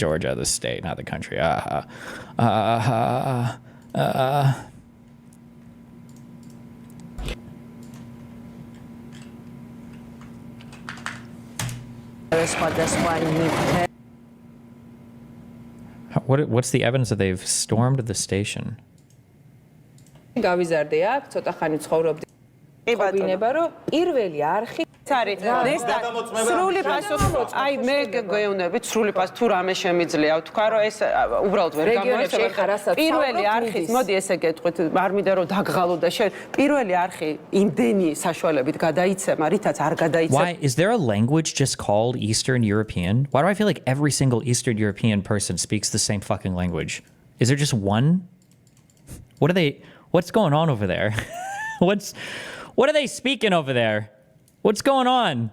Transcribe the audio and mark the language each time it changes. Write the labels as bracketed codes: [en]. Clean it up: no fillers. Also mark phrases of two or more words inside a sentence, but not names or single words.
[en] Georgia, the state, not the country. What's the evidence that they've stormed the station? [ka] სრული პასუხი აი მე გეუბნებით სრული პასუხი თუ რამე შემიძლია ვთქვა რომ ეს უბრალოდ ვერ გამოიწვია პირველი არხი მოდი ესე გეტყვით არ მინდა რომ დაგღალო და შენ პირველი არხი იმდენი საშუალებით გადაიცემა რითაც არ გადაიცემა [en] Why is there a language just called Eastern European? Why do I feel like every single Eastern European person speaks the same fucking language? Is there just one? What's going on over there? What are they speaking over there? What's going on?